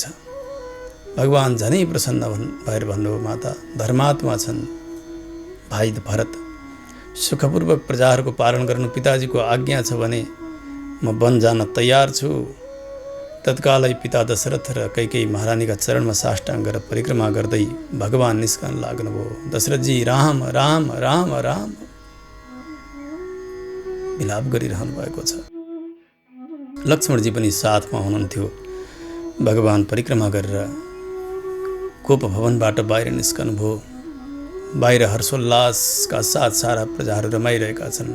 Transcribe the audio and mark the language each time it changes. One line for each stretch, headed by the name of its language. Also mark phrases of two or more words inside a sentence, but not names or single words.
Nepali: भगवान झनै प्रसन्न भएर भन्नुभयो माता धर्मात्मा छन् भाइ भरत, सुखपूर्वक प्रजाहरूको पालन गर्नु पिताजीको आज्ञा छ भने म वन जान तयार छु। तत्कालै पिता दशरथ र कैकेयी महारानीका चरणमा साष्टाङ्ग गरेर परिक्रमा गर्दै भगवान निस्कन लाग्नुभयो। दशरथजी राम राम राम राम विलाप गरिरहनु भएको छ। लक्ष्मणजी पनि साथमा हुनुहुन्थ्यो। भगवान परिक्रमा गरेर कोप भवनबाट बाहिर निस्कनुभयो। बाहिर हर्षोल्लासका साथ सारा प्रजाहरू रमाइरहेका छन्।